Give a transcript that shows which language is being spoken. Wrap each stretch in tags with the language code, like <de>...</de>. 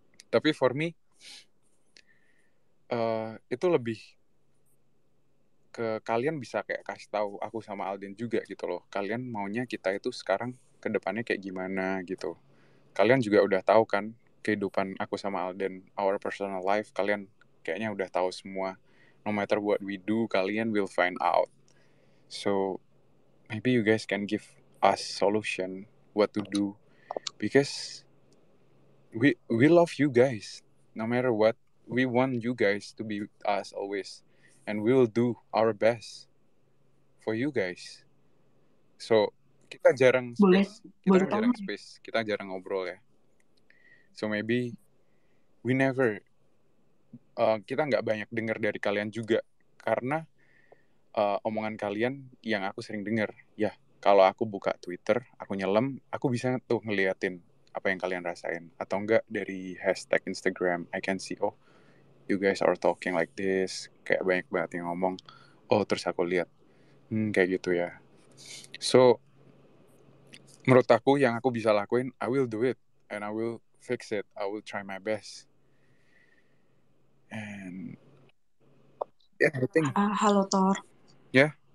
<id>Tapi for me itu lebih ke kalian bisa kayak kasih tahu aku sama Alden juga gitu loh. Kalian maunya kita itu sekarang ke depannya kayak gimana gitu. Kalian juga udah tahu kan kehidupan aku sama Alden,</id> <en>our personal life,</en> <id>kalian kayaknya udah tahu semua.</id> <en>No matter what we do,</en> <id>kalian</id> <en>will find out. So maybe you guys can give us solution what to do, because we love you guys. No matter what, we want you guys to be with us always, and we will do our best for you guys. So</en> <id>kita jarang</id> <en>space,</en> <id>kita jarang ngobrol ya.</id> <en>So maybe we never,</en> <id>kita nggak banyak dengar dari kalian juga karena omongan kalian yang aku sering dengar. Ya, kalau aku buka Twitter, aku nyelam, aku bisa tuh ngeliatin apa yang kalian rasain. Atau enggak dari</id> <en>hashtag Instagram, I can see, oh, you guys are talking like this.</en> <id>Kayak banyak banget yang ngomong. Oh, terus aku lihat, kayak gitu ya.</id> <en>So,</en> <id>menurut aku yang aku bisa lakuin,</id> <en>I will do it. And I will fix it. I will try my best. And yeah, I think.</en> <id>Halo Thor. Ya.</id>